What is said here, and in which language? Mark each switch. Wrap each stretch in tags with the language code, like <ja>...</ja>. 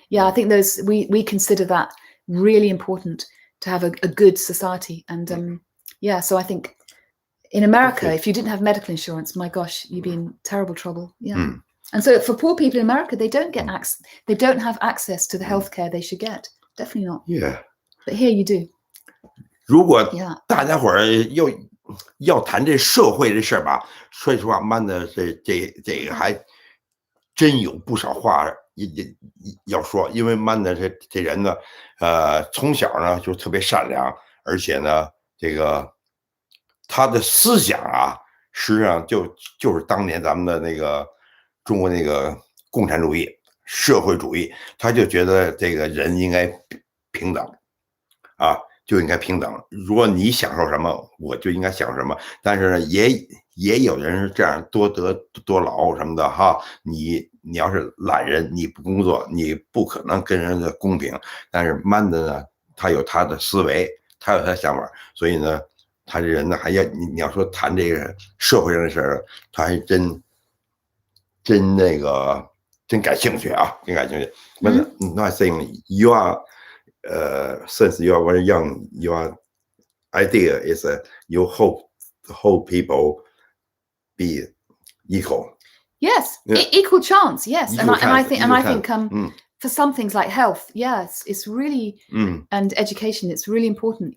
<en>Yeah, I think we consider that really important to have a good society, and yeah. So I think in America, if you didn't have medical insurance, my gosh, you'd be in terrible trouble. Yeah, and so for poor people in America, they don't get they don't have access to the healthcare they should get. Definitely not. Yeah, but here you do.</en> <zh>如果大家伙儿要谈这社会这事儿吧，说实话，慢的这个还真有不少话要说，因为慢的这人呢，从小呢就特别善良，而且呢，这个他的思想啊，实际上就是当年咱们的那个中国那个共产主义、社会主义，他就觉得这个人应该平等，啊。就应该平等。如果你享受什么，我就应该享受什么。但是呢，也有人是这样多得多劳什么的哈。你要是懒人，你不工作，你不可能跟人家公平。但是慢的呢，他有他的思维，他有他的想法，所以呢，他这人呢还要你要说谈这个社会上的事儿，他还真那个真感兴趣啊，真感兴趣。</zh> <en>But not saying you are. Since you are very young, your idea is you hope the whole people be equal. Yes, equal chance. Yes, and I think for some things like health, yes, it's really and education, it's really important.</en>